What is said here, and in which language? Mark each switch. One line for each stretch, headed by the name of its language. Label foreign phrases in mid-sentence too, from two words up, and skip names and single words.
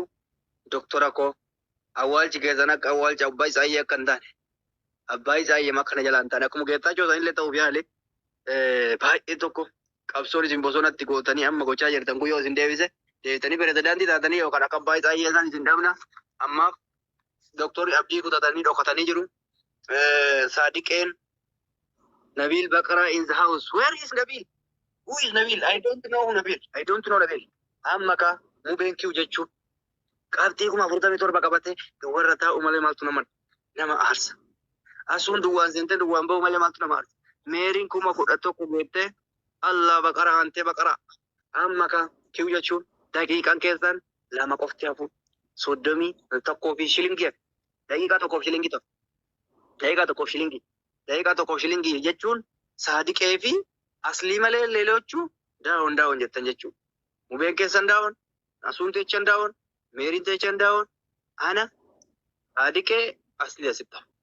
Oromo: Doktora koo awwaalchi keessan akka awwaalcha abbaa Isaayyee akka hin taane abbaa Isaayyee akkana jalaan hin taane akkuma geettaachoo sanillee ta'uuf yaale baay'ee tokko qabsoon isin bosonatti gootanii amma gochaa jirtan kun yoo isin deebise deebitanii pirezidaantii taatanii yookaan akka abbaa Isaayyee san isin dhabna ammaaf doktorri abdii kutatanii dhokatanii jiru.
English: Saadiqeen Nabil Baqara in the house. Where is Nabil? Who is Nabil? I don't know Nabil.
Oromo: Amma ka mubeen kiu jechuun qabxii 47 qabate warra taa'u malee maaltu nama aarsa. Asuun duwwaan seentee duwwaan bahu malee maaltu nama aarsa. Meeriin 11 beektee Allah Baqara hantee Baqara. Amma ka kiu jechuun daqiiqaan keessan 2 qofti hafu 31 fi shilingii. Daqiiqaa 1 shilingii ta'u. Daqiiqaa tokkoof shilingii jechuun Saadiqee fi Aslii malee leeloochuu daawon jettan jechuudha. Mubeen keessan daawon, Asuun teechan daawon, Meeriin teechan daawon, ana Saadiqee Aslii asitti.